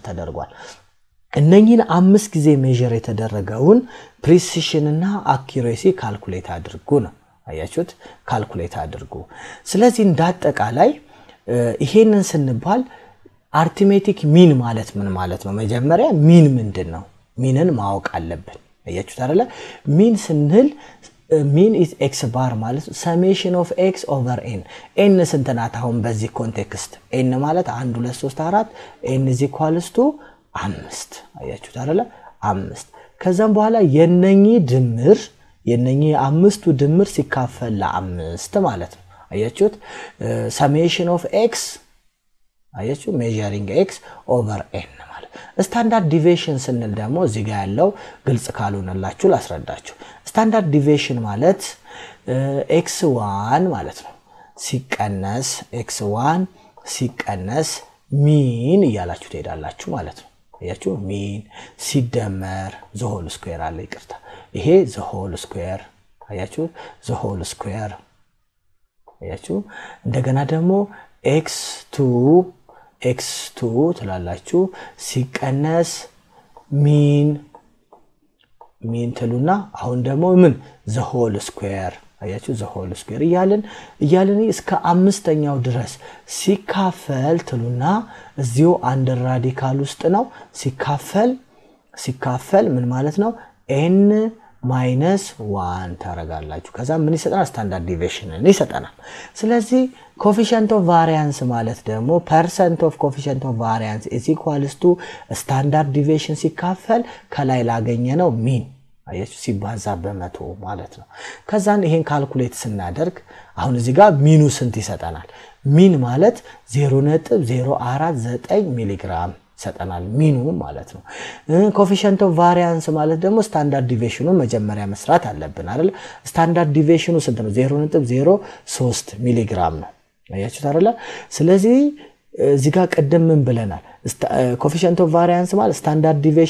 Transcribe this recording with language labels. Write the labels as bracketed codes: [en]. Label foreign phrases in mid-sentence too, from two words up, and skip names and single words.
[am] ተደርጓል እነኚህን 5 ጊዜ ሜዠር የተደረገውን ፕሪሲሽን እና አኩሬሲ ካልኩሌት አድርጉ ነው አያችሁት ካልኩሌት አድርጉ ስለዚህ እንዳጠቃላይ ይሄንን ስንባል አርቲሜቲክ ሚን ማለት ምን ማለት ነው መጀመሪያ ሚን ምንድነው ሚንን ማወቅ አለብን አያችሁት አይደለ ሚን ስንል [en] mean is x bar [am] ማለት [en] summation of x over n [am] n ስንት ናት አሁን በዚህ ኮንቴክስት n ማለት 1 2 3 4 [en] n is equals to 5 [am] አያችሁት አይደለ 5 ከዛም በኋላ የነኚህ አምስቱ ድምር ሲካፈል ለ5 ማለት ነው አያችሁት [en] summation of x [am] አያችሁ [en] measuring x over n [am] ማለት [en] standard deviation [am] ስንል ደግሞ እዚህ ጋር ያለው ግልጽ ካልሆነላችሁ ላስረዳችሁ [en] standard deviation [am] ማለት x1 ማለት ነው ሲቀነስ x1 ሲቀነስ mean እያላችሁ ትሄዳላችሁ ማለት ነው አያችሁ mean ሲደመር [en] the whole square [am] አለ ይቅርታ ይሄ [en] the whole square [am] አያችሁ [en] the whole square [am] አያችሁ እንደገና ደግሞ x2 ትላላችሁ ሲቀነስ mean ትሉና አሁን ደግሞ ምን [en] the whole square [am] አያችሁ [en] the whole square [am] እያልን እስከ አምስተኛው ድረስ ሲካፈል ትሉና እዚሁ አንድ ራዲካል ውስጥ ነው ሲካፈል ምን ማለት ነው [en] n minus 1 [am] ታረጋላችሁ ከዛ ምን ይሰጣናል [en] standard deviation [am] ይሰጣናል ስለዚህ [en] coefficient of variance [am] ማለት ደግሞ [en] percent of coefficient of variance is equals to standard deviation [am] ሲካፈል ከላይ ላገኘነው mean አያችሁ ሲባዛ በመቶ ማለት ነው ከዛን ይሄን ካልኩሌት ስናደርግ አሁን እዚህ ጋር ሚኑ ስንት ይሰጣናል ሚን ማለት 0.049 ሚሊ ግራም ሰጠናል ሚኑ ማለት ነው [en] coefficient of variance [am] ማለት ደግሞ [en] standard deviation [am] መጀመሪያ መስራት አለብን አይደል [en] standard deviation [am] ስንት ነው 0.03 ሚሊ ግራም ነው አያችሁ አይደል ስለዚህ እዚህ ጋር ቀደም ምን ብለናል [en] coefficient of variance [am] ማለት ስታንዳርድ